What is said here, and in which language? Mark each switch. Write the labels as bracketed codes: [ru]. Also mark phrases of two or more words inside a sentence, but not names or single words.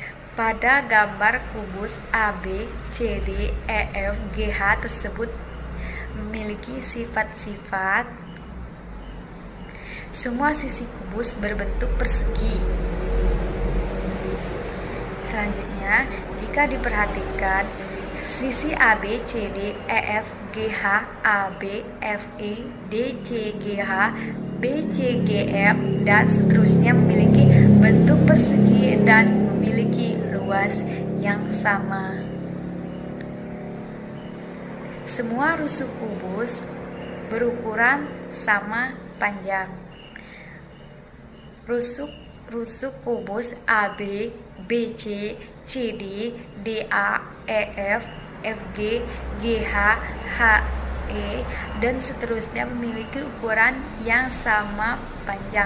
[id] Pada gambar kubus AB, CD, EF, GH tersebut memiliki sifat-sifat. Semua sisi kubus berbentuk persegi. Selanjutnya, jika diperhatikan, sisi AB, CD, EF, GH, AB, FE, DC, GH, BC, GF, dan seterusnya memiliki bentuk persegi dan memiliki luas yang sama. Semua rusuk kubus berukuran sama panjang. Rusuk kubus AB, BC, CD, DA, EF, FG, GH, HE, dan seterusnya memiliki ukuran yang sama panjang.